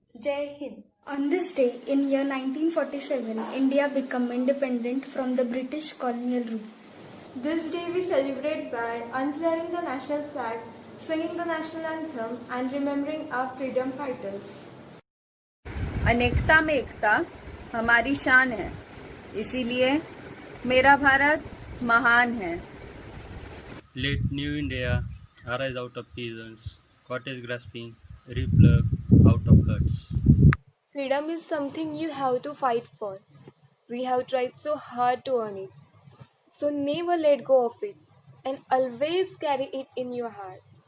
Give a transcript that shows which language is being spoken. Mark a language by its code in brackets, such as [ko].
[en] Jai Hind. On this day in year 1947, India became independent from the British colonial rule. This day we celebrate by unfurling the national flag, singing the national anthem and remembering our freedom fighters. [hi] अनेकता में एकता हमारी शान है, इसीलिए मेरा भारत महान है. [en] Let new India arise out of peasants, cottage grasping, replug out of huts. Freedom is something you have to fight for. We have tried so hard to earn it. So never let go of it and always carry it in your heart.